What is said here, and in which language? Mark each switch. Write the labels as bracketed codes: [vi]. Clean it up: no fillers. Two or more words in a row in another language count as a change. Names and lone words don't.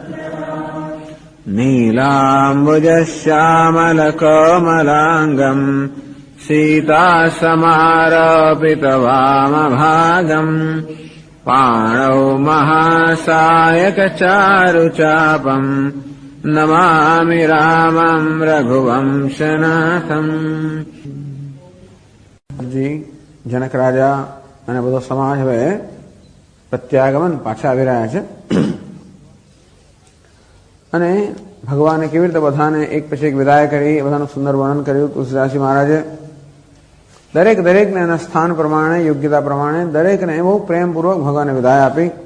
[sa] नीलाम्बुजश्यामलकोमलाङ्गम् सीतासमारोपितवामभागम् पाणौ महासायकचारुचापम् नमामि रामं रघुवंशनाथम्। [gu] जनक राजा અને બધો સમાજ હવે પ્રત્યાગમન પાછા આવી રહ્યા છે અને ભગવાને કેવી રીતે બધાને એક પછી એક વિદાય કરી બધાનું સુંદર વર્ણન કર્યું તુલસીદાસજી મહારાજે દરેકને એના સ્થાન પ્રમાણે યોગ્યતા પ્રમાણે દરેકને બહુ પ્રેમપૂર્વક ભગવાને વિદાય આપી